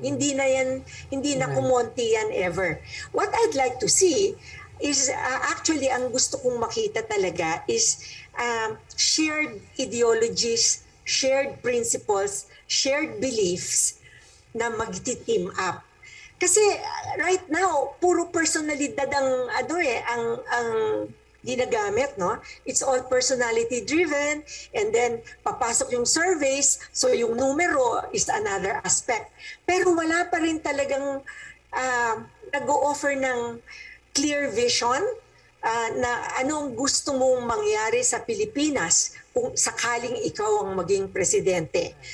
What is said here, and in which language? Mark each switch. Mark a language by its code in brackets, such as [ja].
[tl] Hindi na kumonti yan ever. [en] What I'd like to see is actually [tl] ang gusto kong makita talaga [en] is shared ideologies, shared principles, shared beliefs [tl] na magti-team up. Kasi [en] right now, [tl] puro personalidad ang ang ginagamit, no? [en] It's all personality driven, [tl] and then papasok yung surveys, so yung numero [en] is another aspect. [tl] Pero wala pa rin talagang nag-o-offer ng clear vision na anong gusto mong mangyari sa Pilipinas kung sakaling ikaw ang maging presidente.